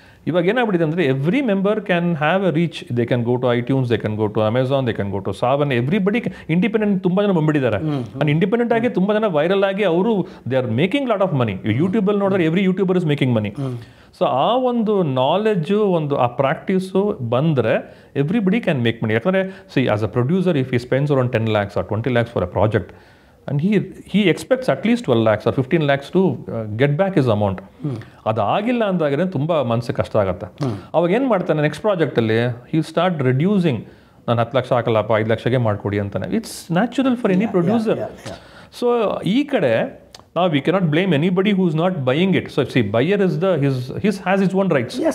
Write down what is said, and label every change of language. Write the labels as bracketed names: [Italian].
[Kannada] ಇವಾಗ ಏನಾಗ್ಬಿಟ್ಟಿದೆ ಅಂದರೆ [English] Every member can have a reach. They can go to iTunes, they can go to Amazon, they can go to Saavn. Everybody independent [Kannada] ತುಂಬ ಜನ ಬಂದ್ಬಿಟ್ಟಿದ್ದಾರೆ. [English] and independent [Kannada] ಆಗಿ ತುಂಬ ಜನ viral ಆಗಿ ಅವರು [English] They are making lot of money. [Kannada] ಯೂಟ್ಯೂಬಲ್ಲಿ ನೋಡಿದ್ರೆ [English] Every youtuber is making money. So [Kannada] ಆ ಒಂದು ನಾಲೆಡ್ಜು, ಒಂದು ಆ ಪ್ರಾಕ್ಟೀಸು ಬಂದರೆ [English] Everybody can make money. ಯಾಕಂದರೆ see as a producer if he spends around 10 lakhs or 20 lakhs for a project and he expects at least 12 lakhs or 15 lakhs to get back his amount. [Kannada] ಅದಾಗಿಲ್ಲ ಅಂದಾಗಲೇ ತುಂಬ ಮನಸ್ಸಿಗೆ ಕಷ್ಟ ಆಗುತ್ತೆ. ಅವಾಗ ಏನು ಮಾಡ್ತಾನೆ ನೆಕ್ಸ್ಟ್ ಪ್ರಾಜೆಕ್ಟಲ್ಲಿ [English] he start reducing. [Kannada] ನಾನು 10 ಲಕ್ಷ ಹಾಕಲ್ಲಪ್ಪ, 5 ಲಕ್ಷಗೆ ಮಾಡಿಕೊಡಿ ಅಂತಾನೆ. [English] It's natural for any producer. So [Kannada] ಈ ಕಡೆ ನಾವು [English] We cannot blame anybody who is not buying it. So see buyer is his has is own rights.